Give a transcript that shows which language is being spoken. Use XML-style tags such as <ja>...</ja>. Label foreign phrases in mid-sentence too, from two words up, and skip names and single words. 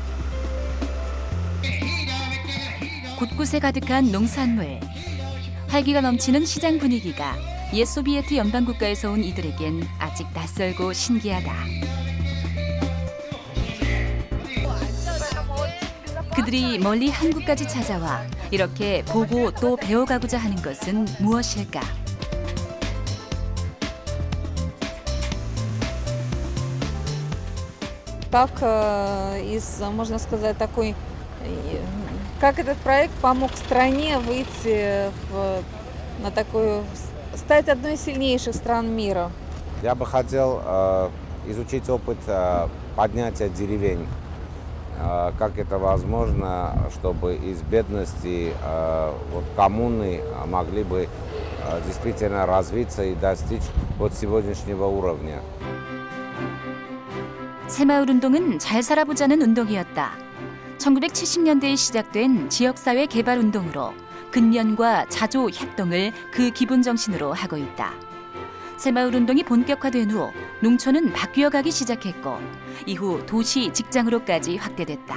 <ko>곳곳에 가득한 농산물, 활기가 넘치는 시장 분위기가 옛 소비에트 연방국가에서 온 이들에겐 아직 낯설고 신기하다. 그들이 멀리 한국까지 찾아와 이렇게 보고 또 배워가고자 하는 것은 무엇일까?</ko> <ru>Как можно сказать, такой, как этот проект помог стране выйти на такую, стать одной из сильнейших стран мира? Я бы хотел изучить опыт поднятия деревень, как это возможно, чтобы из бедности коммуны могли бы действительно развиться и достичь вот сегодняшнего уровня.</ru> <ko>새마을 운동은 잘 살아보자는 운동이었다. 1970년대에 시작된 지역사회 개발 운동으로 근면과 자조, 협동을 그 기본 정신으로 하고 있다. 새마을 운동이 본격화된 후 농촌은 바뀌어가기 시작했고 이후 도시, 직장으로까지 확대됐다.</ko>